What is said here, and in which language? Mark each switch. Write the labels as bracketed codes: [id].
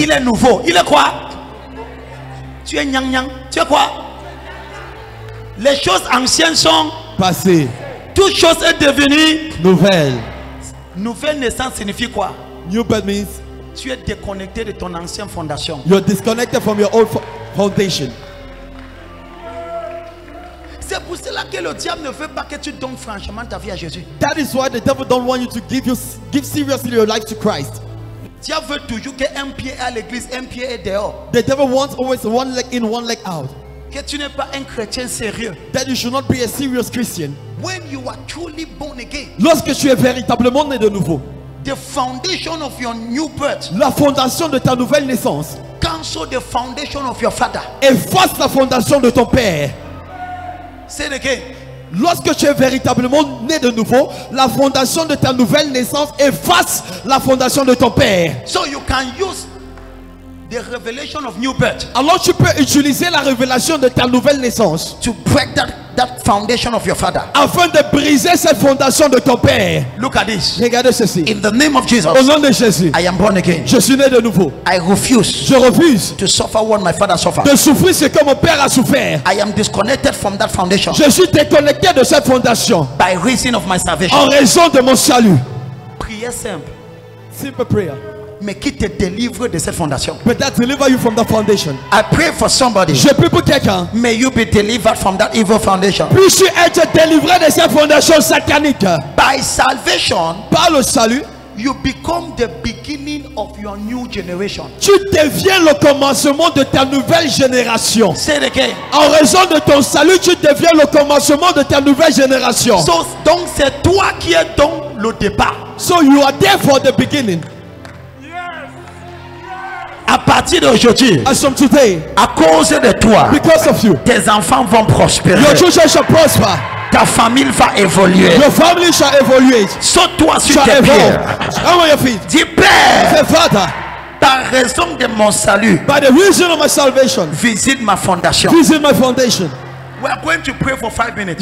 [fr] Il est nouveau. Il est quoi? Tu es nyang nyang. Tu es quoi? Les choses anciennes sont passées. Toute chose est devenue nouvelle. Nouvelle naissance signifie quoi? [en] New birth means [fr] tu es déconnecté de ton ancienne fondation. [en] You're disconnected from your old foundation. [fr] C'est pour cela que le diable ne veut pas que tu donnes franchement ta vie à Jésus. [en] That is why the devil don't want you to give seriously your life to Christ. [fr] Le diable veut toujours qu'un pied est à l'église, un pied est dehors. [en] The devil wants always one leg in, one leg out. [fr] Que tu n'es pas un chrétien sérieux. [en] That you should not be a serious Christian. When you are truly born again. [fr] Lorsque tu es véritablement né de nouveau. [en] The foundation of your new birth. [fr] La fondation de ta nouvelle naissance. [en] Cancel the foundation of your father. [fr] Efface la fondation de ton père. [en] Say it again. [fr] Lorsque tu es véritablement né de nouveau, la fondation de ta nouvelle naissance efface la fondation de ton père. [en] So you can use the revelation of new birth. [fr] Alors tu peux utiliser la révélation de ta nouvelle naissance. [en] To break that foundation of your father. [fr] Afin de briser cette fondation de ton père. [en] Look at this. [fr] Regardez ceci. [en] In the name of Jesus. [fr] Au nom de Jésus. [en] I am born again. [fr] Je suis né de nouveau. [en] I refuse. [fr] Je refuse. [en] To suffer what my father suffered. [fr] De souffrir ce que mon père a souffert. [en] I am disconnected from that foundation. [fr] Je suis déconnecté de cette fondation. [en] By reason of my salvation. [fr] En raison de mon salut. Prière simple. [en] Simple prayer. [fr] Mais qui te délivre de cette fondation. [en] But that deliver you from the foundation. I pray for somebody. [fr] Je prie pour quelqu'un. [en] May you be delivered from that evil foundation. [fr] Puisses-tu être délivré de cette fondation satanique. [en] By salvation. [fr] Par le salut. [en] You become the beginning of your new generation. [fr] Tu deviens le commencement de ta nouvelle génération. [en] Say it again. [fr] En raison de ton salut, tu deviens le commencement de ta nouvelle génération. Donc c'est toi qui es donc le départ. [en] So you are there for the beginning. [fr] À partir d'aujourd'hui, à cause de toi, tes enfants vont prospérer. [en] Your children shall prosper. [fr] Ta famille va évoluer. [en] Your family shall evaluate. [fr] Saute-toi sur tes pieds. Dis Père, par raison de mon salut, [en] by the reason of my salvation, [fr] visite ma fondation. [en] Visit my foundation. We are going to pray for 5 minutes.